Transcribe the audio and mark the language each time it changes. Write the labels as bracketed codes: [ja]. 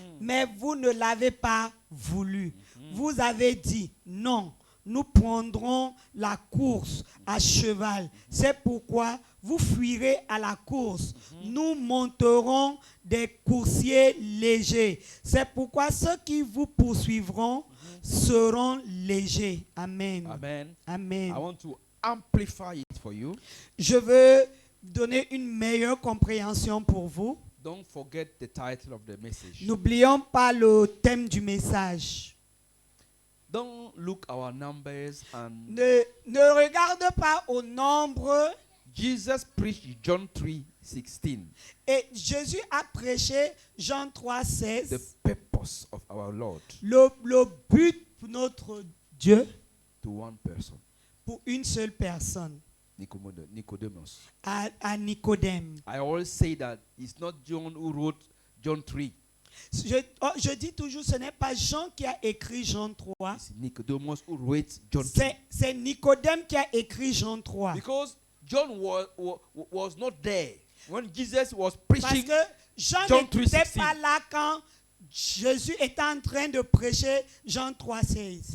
[fr] Mais vous ne l'avez pas voulu. Vous avez dit, non, nous prendrons la course à cheval. C'est pourquoi vous fuirez à la course. Nous monterons des coursiers légers. C'est pourquoi ceux qui vous poursuivront seront légers. Amen. Amen. Amen. [en] I want to amplify it for you. [fr] Je veux donner une meilleure compréhension pour vous. [en] Don't forget the title of the message. [fr] N'oublions pas le thème du message. [en] Don't look our numbers and [fr] Ne regarde pas au nombre. [en] Jesus preached John 3:16. [fr] Et Jésus a prêché Jean 3, 16. [en] The purpose of our Lord [fr] Le but pour notre Dieu [en] to one person, [fr] pour une seule personne, [en] Nicodemus. [fr] à Nicodème. [en] I always say that it's not John who wrote John 3. [fr] Je dis toujours, ce n'est pas Jean qui a écrit Jean 3. [en] It's Nicodemus who wrote John 3. [fr] C'est Nicodème qui a écrit Jean 3. [en] Because John was not there when Jesus was [fr] Parce [en] preaching. [fr] que Jean [en] John [fr] n'était [en] 3:16. [fr] pas là quand Jésus était en train de prêcher Jean 3, 16.